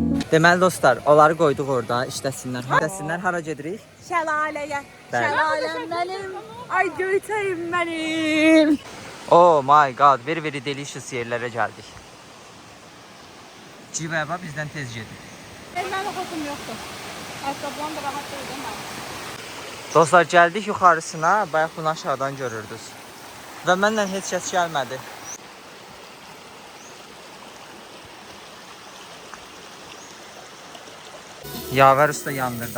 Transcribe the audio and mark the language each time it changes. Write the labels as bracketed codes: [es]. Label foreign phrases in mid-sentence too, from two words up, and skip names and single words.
[az] Deməli dostlar, onları qoyduq orada, işləsinlər. İşləsinlər, hara gedirik? Şəlaləyə. Bəli. Şəlaləm mənim. Ay göyçəyim mənim. [en] Oh my god, very delicious [az] yerlərə gəldik. Civəba bizdən tez gedir. Mənim xoşum yoxdur. Ayaqqabılarım da rahat deyil [tr] değil mi? [az] Dostlar, gəldik yuxarısına, bayaq bunu aşağıdan görürdünüz. Və mənlə heç kəs gəlmədi. Yavər usta yandırdı.